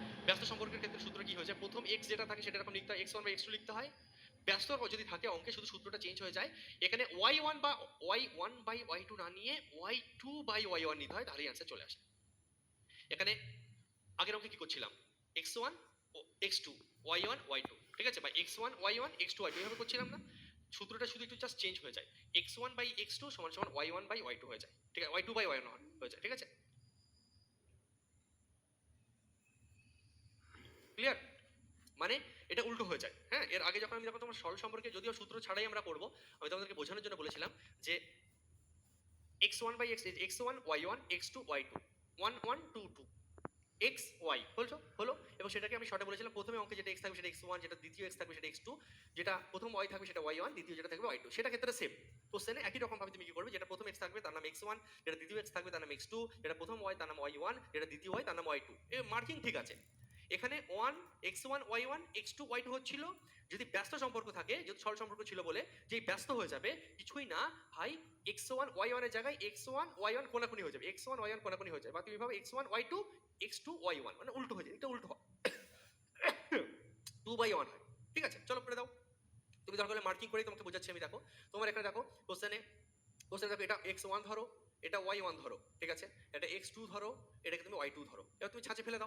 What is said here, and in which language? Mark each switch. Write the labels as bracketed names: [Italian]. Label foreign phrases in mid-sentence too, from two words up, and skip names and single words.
[Bangla] ব্যস্ত সম্পর্কের ক্ষেত্রে সূত্র কি হয়ে যায়, প্রথম x যেটা থাকে সেটা এরকম লিখতে হয়, x1 বাই x2 লিখতে হয়। ব্যস্ত যদি থাকে অঙ্কে শুধু সূত্রটা চেঞ্জ হয়ে যায়, এখানে y1 বা y1 বাই y2 না নিয়ে y2 বাই y1 নিতে হয়, তাহলেই অ্যান্সার চলে আসে। এখানে আগের অঙ্কে কি করছিলাম, x1 ও x2 y1 y2, ঠিক আছে, বা x1 y1 x2 y2 এভাবে করছিলাম না, সূত্রটা শুধু একটু [English] just change [Bangla] হয়ে যায়, x1 বাই x2 সমান সমান y1 বাই y2 হয়ে যায়, ঠিক আছে, y2 বাই y1 হয়ে যায়, ঠিক আছে ক্লিয়ার, মানে এটা উল্টো হয়ে যায়। হ্যাঁ, এর আগে যখন আমি যখন তোমার সরল সম্পর্কে যদিও সূত্র ছাড়াই আমরা করব, আমি তোমাদেরকে বোঝানোর জন্য বলেছিলাম যে x1 বাই x1 y1 x2 y2 1 1 2 2 x y বলছো হলো, এবং সেটাকে আমি শর্টে বলেছিলাম প্রথমে অঙ্কে যেটা x থাকবে সেটা x1, যেটা দ্বিতীয় x থাকবে সেটা x2, যেটা প্রথম y থাকবে সেটা y1, দ্বিতীয় যেটা থাকবে y2, সেটা ক্ষেত্রে [English] same question [Bangla] একই রকম ভাবে তুমি কি করবে, যেটা প্রথম x থাকবে তার নাম x1, যেটা দ্বিতীয় x থাকবে তার নাম x2, যেটা প্রথম y তার নাম y1, যেটা দ্বিতীয় y তার নাম y2, এ মার্কিং ঠিক আছে। এখানে 1 x1 y1 x2 y2 হচ্ছিল, যদি ব্যস্ত সম্পর্ক থাকে, যদি সরল সম্পর্ক ছিল বলে যেই ব্যস্ত হয়ে যাবে কিছুই না ভাই, x1 y1 এর জায়গায় x1 y1 কোনাকুনি হয়ে যাবে, x1 y1 কোনাকুনি হয়ে যাবে, বা তুমি ভাবে x1 y2 x2 y1 মানে উল্টো হয়ে যায়, এটা উল্টো হয় 2/1 হয়, ঠিক আছে চলো করে দাও। তুমি দরকার হলে মার্কিং করেই তোমাকে বোঝাচ্ছি আমি, দেখো তোমার এখানে দেখো কোশ্চেনে, কোশ্চেনে দেখো এটা x1 ধরো, এটা y1 ধরো, ঠিক আছে, এটা x2 ধরো, এটাকে তুমি y2 ধরো, এবার তুমি ছাঁচে ফেলে দাও।